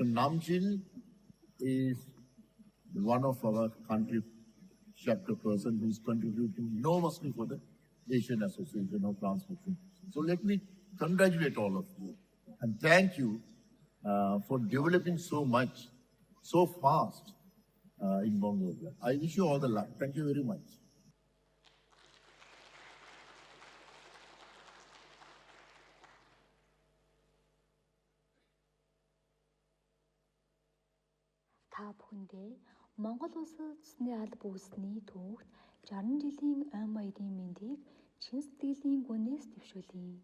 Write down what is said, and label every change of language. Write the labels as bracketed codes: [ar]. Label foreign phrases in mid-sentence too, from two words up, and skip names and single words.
[en] Namjin is one of our country chapter person who is contributing enormously for the Asian Association of Transmission. So let me congratulate all of you and thank you for developing so much, so fast in Mongolia. I wish you all the luck. Thank you very much. [mn] Та бүхэндээ Монгол улсад цусны алба үүссэний түүхт 60 жилийн ой баярын мэндийг чин сэтгэлийн гүнээс дэвшүүлье.